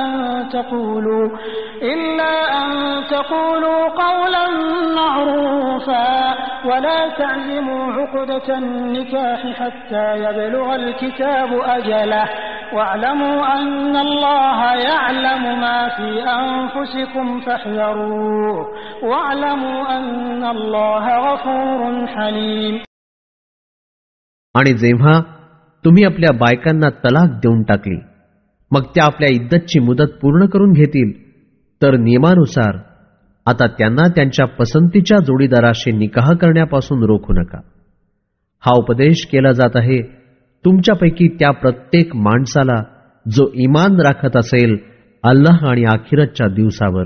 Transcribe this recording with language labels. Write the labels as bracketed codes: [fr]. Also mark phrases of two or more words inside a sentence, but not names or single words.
[ar] أن تقولوا قولا معروفا ولا تعزموا عقدة النكاح حتى يبلغ الكتاب أجله واعلموا أن الله يعلم ما في أنفسكم فاحذروه واعلموا أن الله غفور حليم. [mr] आणि जेव्हा तुम्ही आपल्या बायकांना तलाक देऊन टाकली मग त्या आपल्या इद्दतची मुदत पूर्ण करून घेतील तर नियमानुसार आता त्यांना त्यांच्या पसंतीच्या जोडीदाराशी निकाह करण्यापासून रोखू नका. हा उपदेश केला जात आहे तुमच्यापैकी त्या प्रत्येक माणसाला जो ईमान राखत असेल अल्लाह आणि आखिरतच्या दिवसावर.